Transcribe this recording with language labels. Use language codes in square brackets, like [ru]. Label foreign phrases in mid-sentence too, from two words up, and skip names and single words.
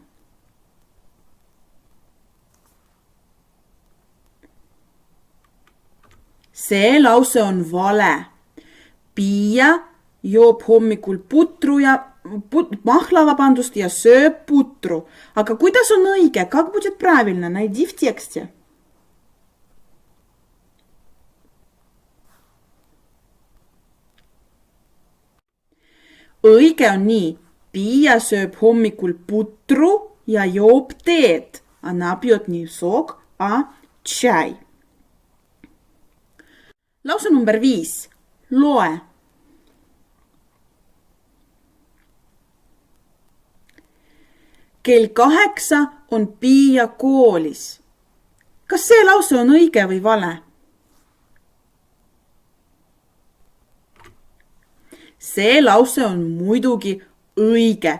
[et] See lause on vale. Pia joob hommikul mahla ja sööb putru. Aga kuidas on õige? [ru] Как будет правильно? Найди в тексте. [et] Õige on nii. Pia sööb hommikul putru ja joob teed. [ru] Она пьет не сок, а чай. [et] Lause number 5. Loe. Kell 8 on Pia koolis. Kas see lause on õige või vale? See lause on muidugi õige.